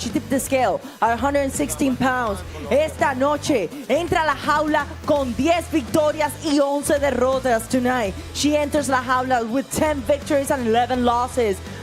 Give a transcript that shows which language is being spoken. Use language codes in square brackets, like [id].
[en] She tipped the scale at 116 pounds. [es] Esta noche entra a la jaula con 10 victorias y 11 derrotas. [en] Tonight, she enters la jaula with 10 victories and 11 losses.